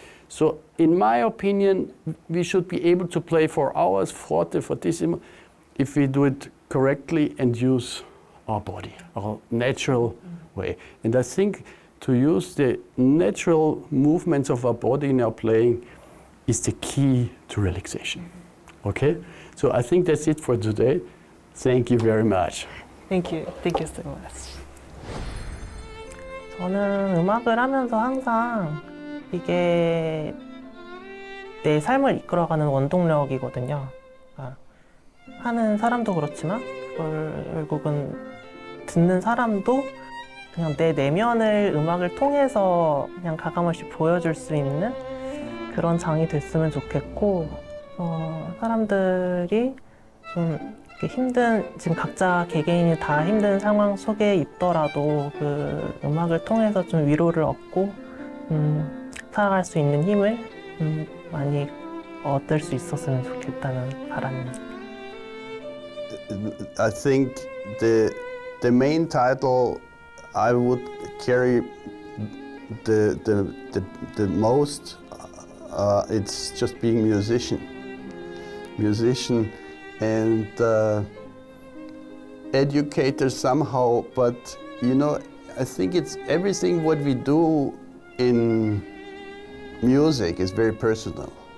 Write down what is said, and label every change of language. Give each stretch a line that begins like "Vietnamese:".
English: So in my opinion, we should be able to play for hours, forte, fortissimo, if we do it correctly and use our body, our natural way. And I think to use the natural movements of our body in our playing is the key to relaxation. Okay? So I think that's it for today. Thank you very much. Thank you. Thank you so much.
Korean: 저는 음악을 하면서 항상 이게 내 삶을 이끌어가는 원동력이거든요. 그러니까 하는 사람도 그렇지만 그걸 결국은 듣는 사람도 그냥 내 내면을 음악을 통해서 그냥 가감없이 보여줄 수 있는 그런 장이 됐으면 좋겠고, 사람들이 좀 힘든, 지금 각자 개개인이 다 힘든 상황 속에 있더라도 그 음악을 통해서 좀 위로를 얻고 살아갈 수 있는 힘을 많이 얻을 수 있었으면 좋겠다는 바람입니다.
English: I think the main title I would carry the most, it's just being musician and educator somehow, but you know, I think it's everything what we do in music is very personal.